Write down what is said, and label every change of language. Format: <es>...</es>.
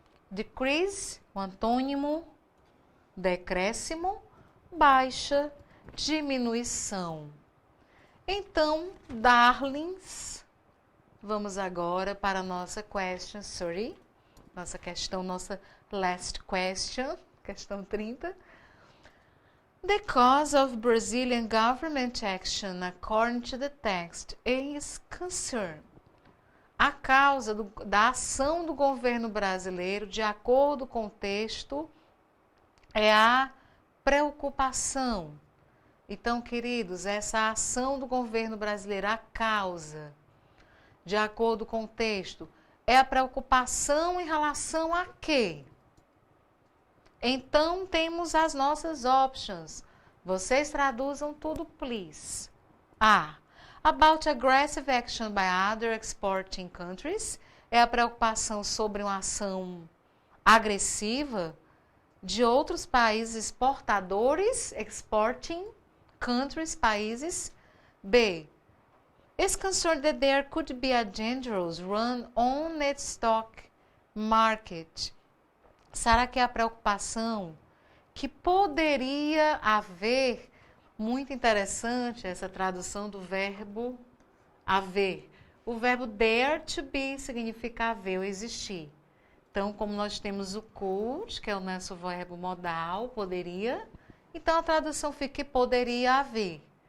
<pt>Decrease, o antônimo, decréscimo, baixa, diminuição. Então, darlings, vamos agora para a nossa question, nossa questão, nossa</pt> <en>last question,</en> <pt>questão 30.</pt> <en>The cause of Brazilian government action, according to the text, is concern.</en> <pt>A causa da ação do governo brasileiro, de acordo com o texto, é a preocupação. Então, queridos, essa ação do governo brasileiro, a causa, de acordo com o texto, é a preocupação em relação a quê? Então, temos as nossas options. Vocês traduzam tudo, please. A.</pt> <en>About aggressive action by other exporting countries.</en> <pt>É a preocupação sobre uma ação agressiva de outros países exportadores,</pt> <en>exporting countries,</en> <pt>países. B.</pt> <en>Is concerned that there could be a dangerous run on its stock market.</en> <pt>Será que é a preocupação que poderia haver? Muito interessante essa tradução do verbo haver. O verbo</pt> <en>there to be</en> <pt>significa haver ou existir. Então, como nós temos o could, que é o nosso verbo modal, poderia, então a tradução fica que poderia haver.</pt>